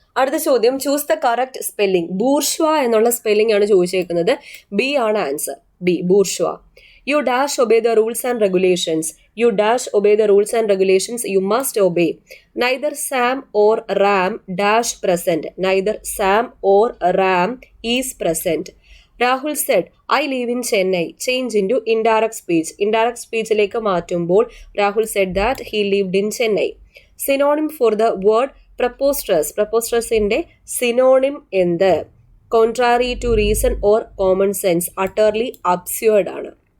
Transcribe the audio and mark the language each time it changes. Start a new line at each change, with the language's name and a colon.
Malayalam: അടുത്ത ചോദ്യം, choose the correct spelling. Bourgeois എന്നുള്ള സ്പെല്ലിംഗ് ആണ് ചോദിച്ചേക്കുന്നത്. B ആണ് answer. B, bourgeois.
English: You dash obey the rules and regulations. You dash obey the rules and regulations you must obey. Neither Sam or Ram dash present. Neither Sam or Ram is present. Rahul said, I live in Chennai. Change into indirect speech. Indirect speechലേക്ക്
Malayalam: മാറ്റുമ്പോൾ
English: Rahul said that he lived in Chennai. Synonym for the word preposterous.
Malayalam: Preposterousന്റെ synonym എന്ത്?
English: Contrary to reason or common sense. Utterly absurd ആണ്.